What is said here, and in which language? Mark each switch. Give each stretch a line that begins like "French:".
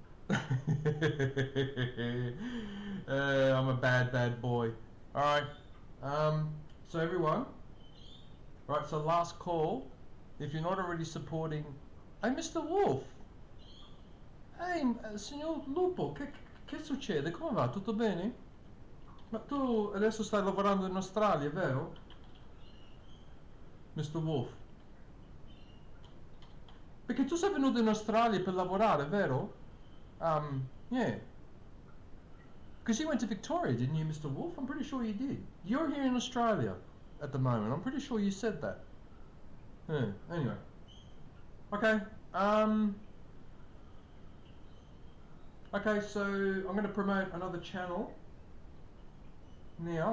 English: I'm a bad boy. Alright, so everyone, right, so last call. If you're not already supporting... Hey, Mr. Wolf!
Italian: Hey, signor Lupo, che succede? Come va? Tutto bene? Ma tu adesso stai lavorando in Australia, vero?
English: Mr. Wolf.
Italian: Perché tu sei venuto in Australia per lavorare, vero?
English: Yeah. Because you went to Victoria, didn't you, Mr. Wolf? I'm pretty sure you did. You're here in Australia at the moment. I'm pretty sure you said that. Yeah, anyway. Okay, okay, so I'm going to promote another channel now.